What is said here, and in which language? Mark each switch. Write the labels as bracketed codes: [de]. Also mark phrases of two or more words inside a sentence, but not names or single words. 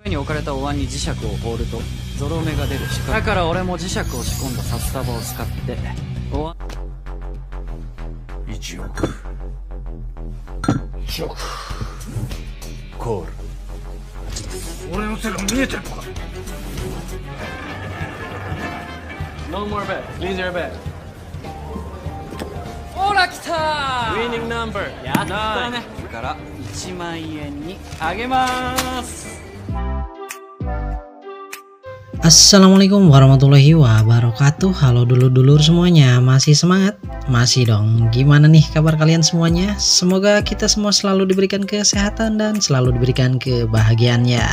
[ja] に置かれたお椀に磁石を放るとゾロ目が出る仕組みだから俺も磁石を仕込んだ札束を使ってお椀 1億1億コール俺の手が見えてるのか。 [en] No more bet. Please your bet. [ja] ほら来たー [en] Winning number [ja] やったねから1万円にあげます。 [ar] السلام عليكم ورحمة الله وبركاته. [id] Halo dulur-dulur semuanya, masih semangat? Masih dong. Gimana nih kabar kalian semuanya? Semoga kita semua selalu diberikan kesehatan dan selalu diberikan kebahagiaan ya.